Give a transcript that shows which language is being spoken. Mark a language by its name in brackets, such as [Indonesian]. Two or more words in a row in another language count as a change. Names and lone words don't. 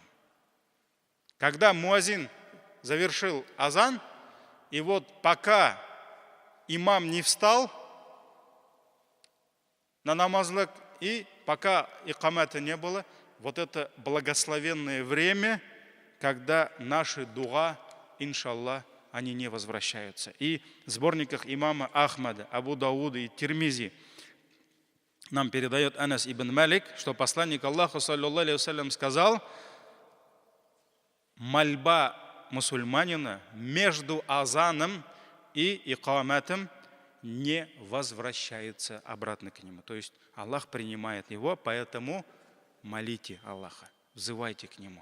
[Russian] Когда муазин завершил азан, и вот пока имам не встал на намазлык, и пока икамата не было, вот это благословенное время, когда наши дуа, иншаллах, они не возвращаются. И в сборниках имама Ахмада, Абу Дауда и Тирмизи нам передает Анас ибн Малик, что посланник Аллаха, [Arabic] صلى الله عليه وسلم, [Russian] сказал: мольба мусульманина между азаном и икаматом не возвращается обратно к нему. То есть Аллах принимает его, поэтому молите Аллаха, взывайте к нему.